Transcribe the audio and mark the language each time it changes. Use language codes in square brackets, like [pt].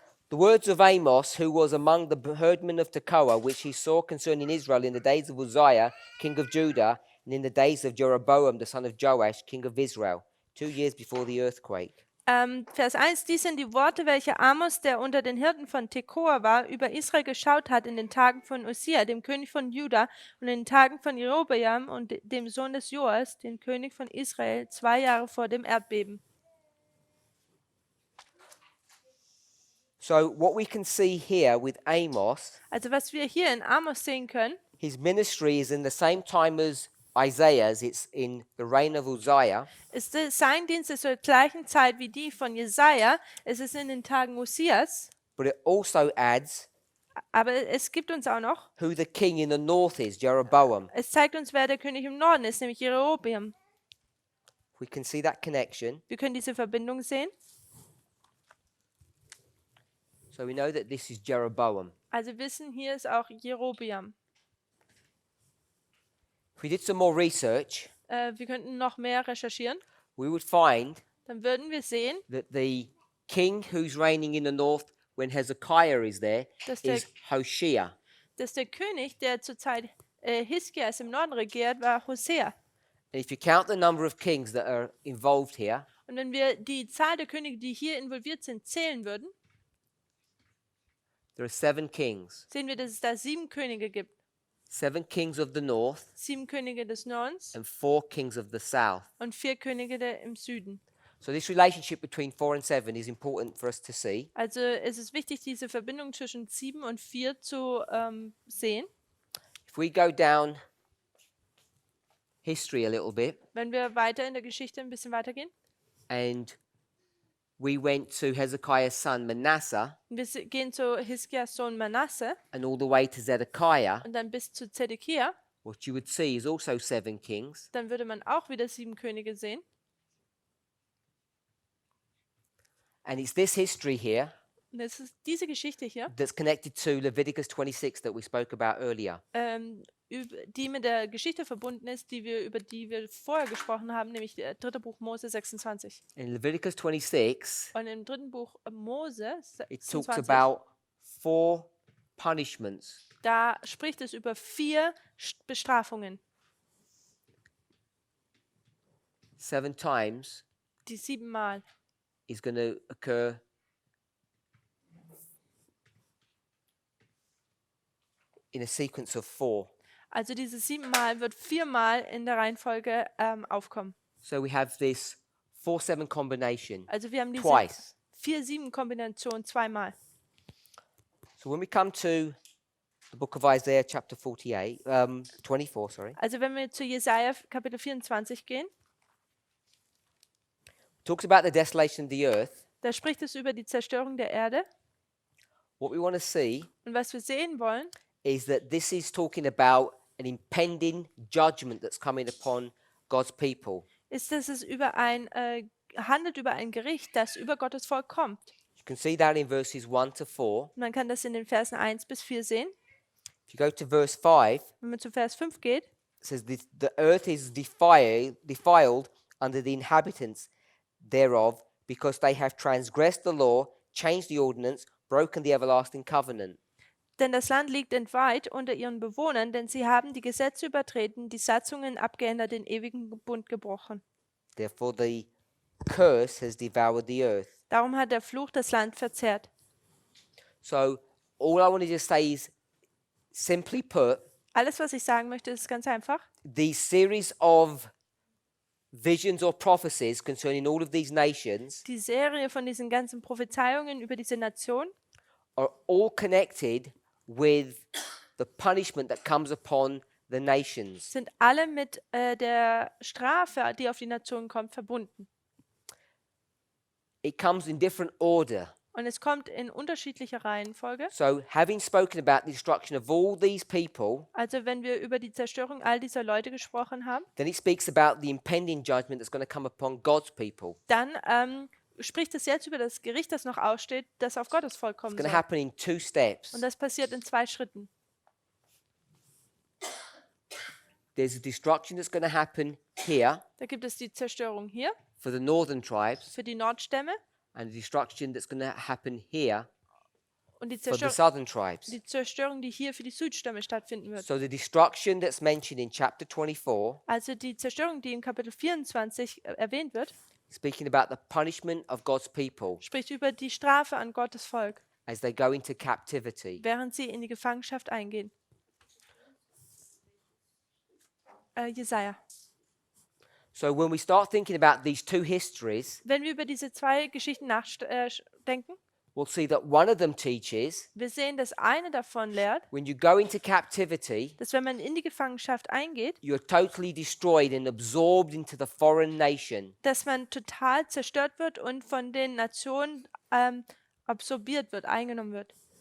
[en] The words of Amos, who was among the herdmen of Tekoa, which he saw concerning Israel in the days of Uzziah, king of Judah, and in the days of Jeroboam, the son of Joash, king of Israel, 2 years before the earthquake. [de] Vers 1, dies sind die Worte, welche Amos, der unter den Hirten von Tekoa war, über Israel geschaut hat in den Tagen von Uzziah, dem König von Juda, und in den Tagen von Jerobeam und dem Sohn des Joas, dem König von Israel, 2 Jahre vor dem Erdbeben. [en] So, what we can see here with Amos, [de] Also was wir hier in Amos sehen können, [en] his ministry is in the same time as Isaiah's, it's in the reign of Uzziah. [de] ist sein Dienst ist zur gleichen Zeit wie die von Jesaja. Es ist in den Tagen Uzias, [en] But it also adds [de] Aber es gibt uns auch noch, [en] who the king in the north is, Jeroboam. [de] es zeigt uns, wer der König im Norden ist, nämlich Jerobeam. [en] We can see that connection. [de] Wir können diese Verbindung sehen. [en] So we know that this is Jeroboam. [de] Also wissen, hier ist auch Jerobeam. [en] If we did some more research, [de] Wir könnten noch mehr recherchieren. [en] we would find [de] Dann würden wir sehen, [en] that the king who's reigning in the north when Hezekiah is there [de] Dass der- [en] is Hoshea. [de] dass der König, der zur Zeit Hiskias im Norden regiert, war Hosea. [en] And if you count the number of kings that are involved here, [de] Und wenn wir die Zahl der Könige, die hier involviert sind, zählen würden, [en] there are 7 kings. [de] sehen wir, dass es da 7 Könige gibt. [en] 7 kings of the north [de] 7 Könige des Nordens [en] and 4 kings of the south. [de] und 4 Könige im Süden. [en] So this relationship between 4 and 7 is important for us to see. [de] Also es ist wichtig, diese Verbindung zwischen 7 und 4 zu sehen. [en] If we go down history a little bit [de] Wenn wir weiter in der Geschichte ein bisschen weitergehen. [en] and we went to Hezekiah's son Manasseh [de] Und wir gehen zu Hiskias Sohn Manasse [en] and all the way to Zedekiah, [de] und dann bis zu Zedekia, [en] what you would see is also 7 kings. [de] dann würde man auch wieder 7 Könige sehen. [en] And it's this history here [de] Und das ist diese Geschichte hier, [en] that's connected to Leviticus 26 that we spoke about earlier. [de] die mit der Geschichte verbunden ist, über die wir vorher gesprochen haben, nämlich der 3. Buch Mose 26. [en] In Leviticus 26, [de] Und im 3. Buch Mose [en] it talks [de] 26, [en] about 4 punishments. [de] da spricht es über 4 Bestrafungen, [en] 7 times [de] die 7 Mal. [en] is going to occur in a sequence of 4. [de] Also diese 7 Mal wird 4 Mal in der Reihenfolge aufkommen. [en] So we have this 4-7 combination [de] Also wir haben diese [en] twice. [de] 4-7-Kombination zweimal. [en] So when we come to the book of Isaiah chapter 24, sorry, [de] Also wenn wir zu Jesaja Kapitel 24 gehen, [en] talks about the desolation of the earth. [de] da spricht es über die Zerstörung der Erde. [en] What we want to see [de] Und was wir sehen wollen, [en] is that this is talking about an impending judgment that's coming upon God's people. [de] ist, dass es handelt über ein Gericht, das über Gottes Volk kommt. [en] You can see that in verses 1 to 4. [de] Man kann das in den Versen 1 bis 4 sehen. [en] If you go to verse 5, [de] Wenn man zu Vers 5 geht, [en] it says, the earth is defiled under the inhabitants thereof, because they have transgressed the law, changed the ordinance, broken the everlasting covenant. [de] denn das Land liegt entweiht unter ihren Bewohnern, denn sie haben die Gesetze übertreten, die Satzungen abgeändert, den ewigen Bund gebrochen. [en] Therefore the curse has devoured the earth. [de] Darum hat der Fluch das Land verzehrt. [en] So all I want to just say is, simply put, [de] Alles, was ich sagen möchte, ist ganz einfach. [en] these series of visions or prophecies concerning all of these nations [de] Die Serie von diesen ganzen Prophezeiungen über diese Nation [en] are all connected with the punishment that comes upon the nations. [de] sind alle mit der Strafe, die auf die Nation kommt, verbunden. [en] It comes in different order. [de] Und es kommt in unterschiedlicher Reihenfolge. [en] So having spoken about the destruction of all these people, [de] Also wenn wir über die Zerstörung all dieser Leute gesprochen haben, [en] then it speaks about the impending judgment that's going to come upon God's people. [de] dann spricht es jetzt über das Gericht, das noch aussteht, das auf Gottes Volk kommen [en] It's going to [de] soll. [en] happen in 2 steps. [de] Und das passiert in 2 Schritten. [en] There's a destruction that's going to happen here [de] Da gibt es die Zerstörung hier [en] for the northern tribes [de] für die Nordstämme [en] and a destruction that's going to happen here [de] und die [en] for the [de] Zerstörung, [en] southern tribes. [de] die hier für die Südstämme stattfinden wird. [en] So the destruction that's mentioned in chapter 24, [de] Also die Zerstörung, die in Kapitel 24 erwähnt wird, [en] speaking about the punishment of God's people [de] spricht über die Strafe an Gottes Volk, [en] as they go into captivity. [de] während sie in die Gefangenschaft eingehen. Jesaja. [en] So when we start thinking about these 2 histories, [de] Wenn wir über diese 2 Geschichten nachdenken, [en] we'll see that one of them teaches [de] wir sehen, dass eine davon lehrt, [en] when you go into captivity, [de] dass wenn man in die Gefangenschaft eingeht, [en] you're totally destroyed and absorbed into the foreign nation. [de] dass man total zerstört wird und von den Nationen absorbiert wird, eingenommen wird.